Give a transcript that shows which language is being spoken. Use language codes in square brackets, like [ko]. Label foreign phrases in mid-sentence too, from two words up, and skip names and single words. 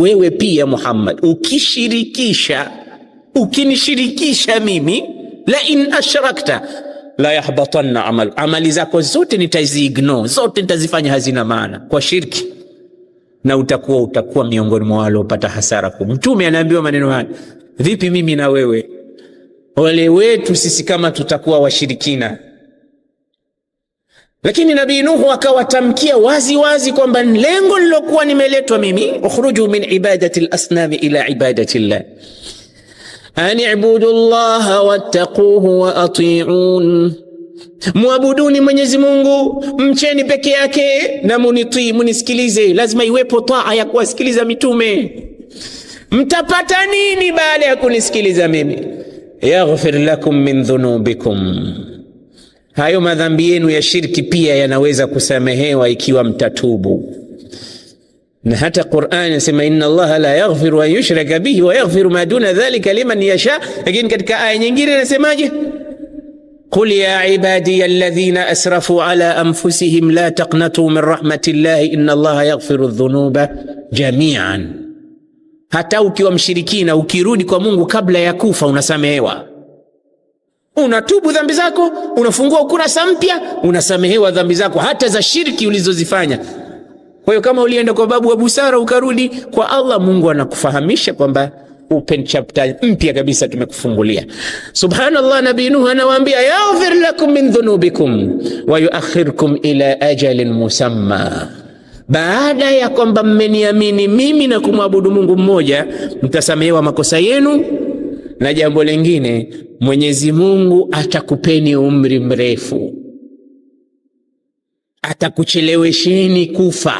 [sw] Wewe pia Muhammad ukinishirikisha mimi, [ar] لئن أشركت ليحبطن [sw] amali zako zote nitaziignore, zote nitazifanya hazina maana kwa shirki, na utakuwa miongoni mwa wale wapata hasara kubwa. Mtume anaambiwa maneno haya. Vipi mimi na wewe? Wale wetu sisi kama tutakuwa washirikina. Lakini Nabii Nuhu akawatamkia wazi wazi kwamba lengo lilokuwa nimeletwa mimi, [ar] اخرجوا من عبادة الأصنام إلى عبادة الله، أن اعبدوا الله واتقوه وأطيعون, [sw] muabuduni Mwenyezi Mungu, mcheni peke yake na munitii, munisikilize. Lazima iwepo taa ya kuwasikiliza mitume. Mtapata nini baada ya kunisikiliza mimi? [ar] يغفر لكم من ذنوبكم, [sw] hayo madhambi yenu ya shirki pia yanaweza kusamehewa ikiwa mtatubu. Na hata Qur'an inasema [ar] إن الله لا يغفر أن يشرك به ويغفر ما دون ذلك لمن يشاء. [sw] Lakini katika aya nyingine inasemaje? [ar] قل يا عبادي الذين أسرفوا على أنفسهم لا تقنطوا من رحمة الله إن الله يغفر الذنوب جميعا. [sw] Hata ukiwa mshirikina, ukirudi kwa Mungu kabla ya kufa unasamehewa. Unatubu dhambi zako, unafungua ukurasa mpya, unasamehewa dhambi zako hata za shirki ulizozifanya. Kwa hiyo kama ulienda kwa babu wa busara ukarudi kwa Allah, Mungu anakufahamisha kwamba [en] open chapter [sw] mpya kabisa tumekufungulia. Subhanallah, Nabii Nuh anawaambia [ar] يغفر لكم من ذنوبكم ويؤخركم إلى أجل مسمى. [sw] Baada ya kwamba mmeniamini mimi na kumwabudu Mungu mmoja, mtasamehewa makosa yenu, na jambo lingine, Mwenyezi Mungu atakupeni umri mrefu, atakuchelewesheni kufa.